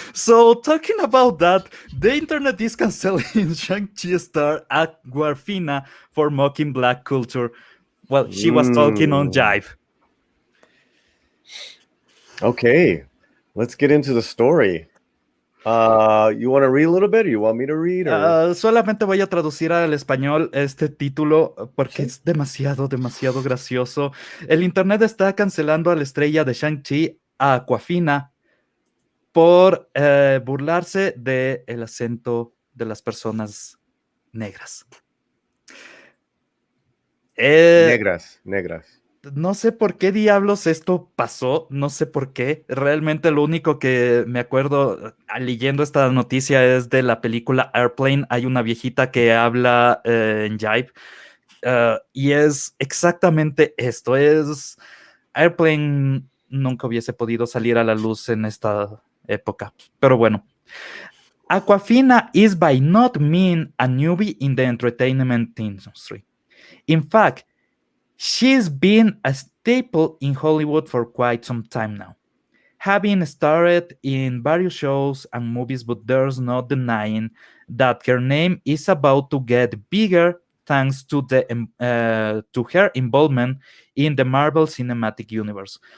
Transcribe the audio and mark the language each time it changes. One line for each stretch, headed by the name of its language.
English: So talking about that, the internet is canceling Shang-Chi star Awkwafina for mocking black culture. Well, she was talking on jive. Okay, let's get into the story. You want to read a little bit, or you want me to read?
Spanish: Solamente voy a traducir al español este título porque es demasiado gracioso. El internet está cancelando a la estrella de Shang-Chi, a Awkwafina, por burlarse del acento de las personas negras. Negras. No sé por qué diablos esto pasó, no sé por qué. Realmente lo único que me acuerdo leyendo esta noticia es de la película Airplane. Hay una viejita que habla en jive y es exactamente esto. Airplane nunca hubiese podido salir a la luz en esta época. Pero bueno.
English: Awkwafina is by no means a newbie in the entertainment industry. In fact, she's been a staple in Hollywood for quite some time now, having starred in various shows and movies, but there's no denying that her name is about to get bigger thanks to her involvement in the Marvel Cinematic Universe.